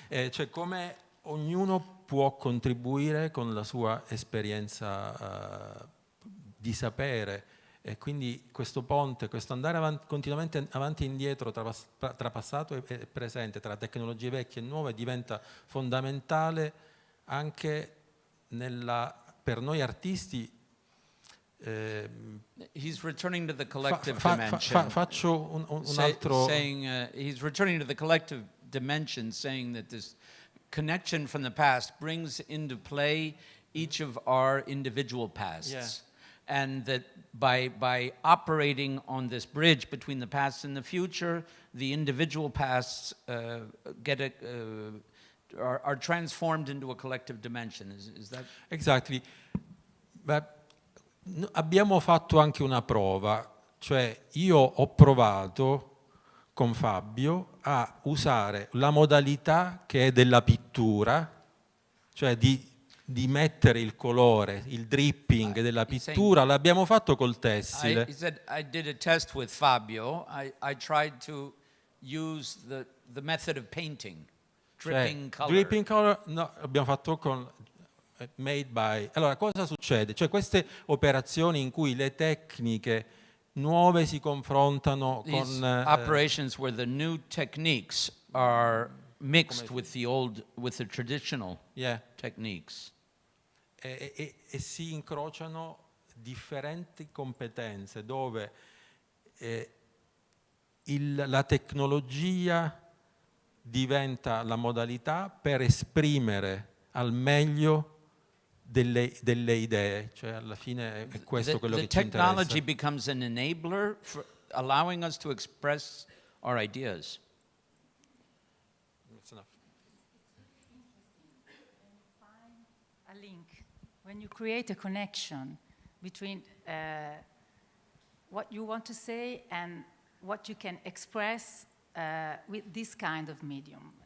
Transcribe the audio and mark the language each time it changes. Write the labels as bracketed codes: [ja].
[it] cioè come ognuno può contribuire con la sua esperienza di sapere, e quindi questo ponte, questo andare continuamente avanti e indietro tra passato e presente, tra tecnologie vecchie e nuove, diventa fondamentale anche per noi artisti. [en] He's returning to the collective dimension. [it] Faccio un altro. [en] Saying he's returning to the collective dimension, saying that this connection from the past brings into play each of our individual pasts. Yeah. And that by operating on this bridge between the past and the future, the individual pasts are transformed into a collective dimension. Is that? Exactly. [it] Beh, abbiamo fatto anche una prova, cioè io ho provato con Fabio a usare la modalità che è della pittura, cioè di mettere il colore, il dripping della pittura, l'abbiamo fatto col tessile. [en] He said, I did a test with Fabio. I tried to use the method of painting, dripping color. [it] Dripping color, no, abbiamo fatto con made by. Allora, cosa succede? Cioè queste operazioni in cui le tecniche nuove si confrontano [en] These [it] con [en] operations where the new techniques are mixed with the traditional techniques. [it] E si incrociano differenti competenze dove la tecnologia diventa la modalità per esprimere al meglio delle idee, cioè alla fine è questo quello che ci interessa. [en] The technology becomes an enabler for allowing us to express our ideas. That's enough. A link. When you create a connection between what you want to say and what you can express with this kind of medium.